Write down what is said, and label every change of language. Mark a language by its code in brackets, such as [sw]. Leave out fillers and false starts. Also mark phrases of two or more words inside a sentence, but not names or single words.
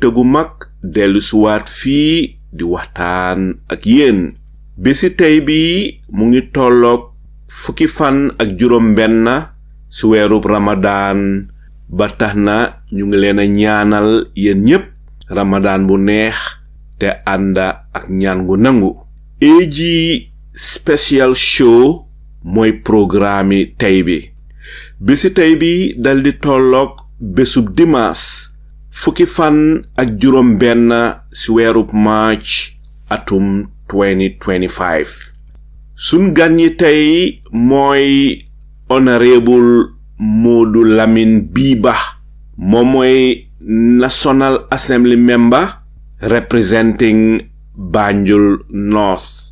[wo] gu mag dellu suwaat fii di waxtaan ak yéen bési tey bi mu ngi tolloog fukki fan ak juróom benn ci weerub Ramadan ba tax na ñu ngi leen a ñaanal yéen ñépp Ramadan bu neex te ànda ak ñaan gu nangu [en] AG special show [wo] mooy programme tey bi bési tey bi daldi tolloog bésub dimanche fukki fan ak juróom benn ci weerub March atum 2025 sun gan ñi tey mooy honorable Modou Lamin B moom mooy [en] National Assembly member representing Banjul North.